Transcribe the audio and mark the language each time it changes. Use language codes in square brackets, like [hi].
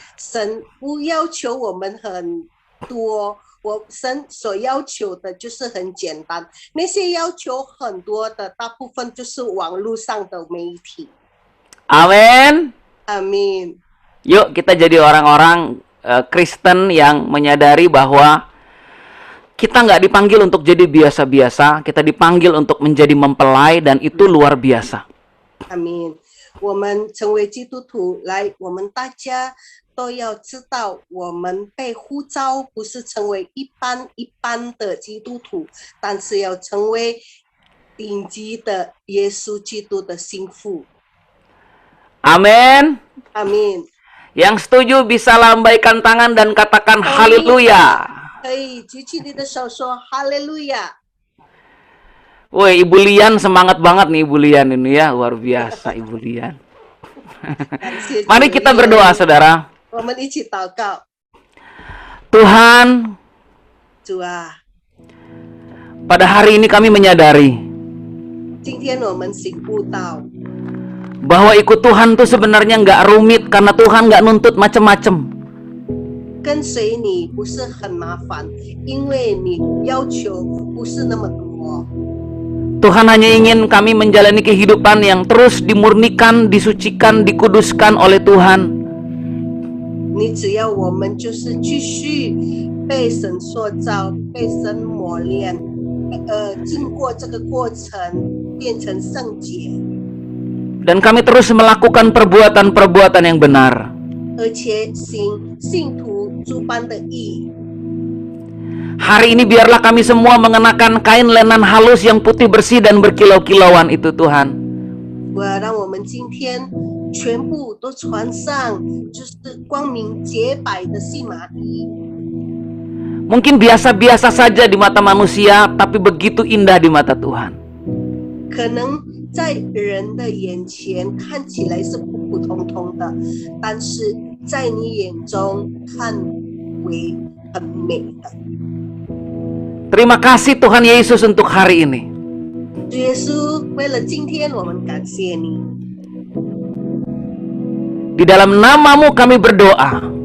[zh] 神不要求我们很多，神所要求的就是很简单。那些要求很多的，大部分就是网络上的媒体。 [id] Amin. Amin. Yuk kita jadi orang-orang Kristen yang menyadari bahwa kita nggak dipanggil untuk jadi biasa-biasa, kita dipanggil untuk menjadi mempelai, dan itu luar biasa. Amin. [zh] 我们成为基督徒，来，我们大家都要知道，我们被呼召不是成为一般的基督徒，但是要成为顶级的耶稣基督的心腹。 [id] Amin. Amin. Yang setuju bisa lambaikan tangan dan katakan haleluya. [zh] 可以举起你的手说哈利路亚。 [id] Woi, Ibu Lian semangat banget nih Ibu Lian ini ya, luar biasa Ibu Lian. Mari kita berdoa saudara. [zh] 我们一起祷告。 [id] Tuhan, [zh] 主啊， [id] pada hari ini kami menyadari [zh] 今天我们醒悟到， [id] bahwa ikut Tuhan tuh sebenarnya nggak rumit karena Tuhan nggak nuntut macem-macem. [zh] 跟随你不是很麻烦，因为你要求不是那么多。 [id] Tuhan hanya ingin kami menjalani kehidupan yang terus dimurnikan, disucikan, dikuduskan oleh Tuhan. [zh] 你只要我们就是继续被神塑造，被神磨练，经过这个过程变成圣洁， [id] Dan kami terus melakukan perbuatan-perbuatan yang benar. [zh] 而且行信徒诸般的义。 [id] Hari ini biarlah kami semua mengenakan kain lenan halus yang putih bersih dan berkilau-kilauan itu Tuhan. [zh] 我要让我们今天全部都穿上就是光明洁白的细麻衣。 [id] Mungkin biasa-biasa saja di mata manusia, tapi begitu indah di mata Tuhan. [zh] 可能在人的眼前看起来是普普通通的，但是在你眼中看为很美的。 [id] Terima kasih Tuhan Yesus untuk hari ini. [zh] 主耶稣，为了今天，我们感谢你。 [id] Di dalam namamu kami berdoa.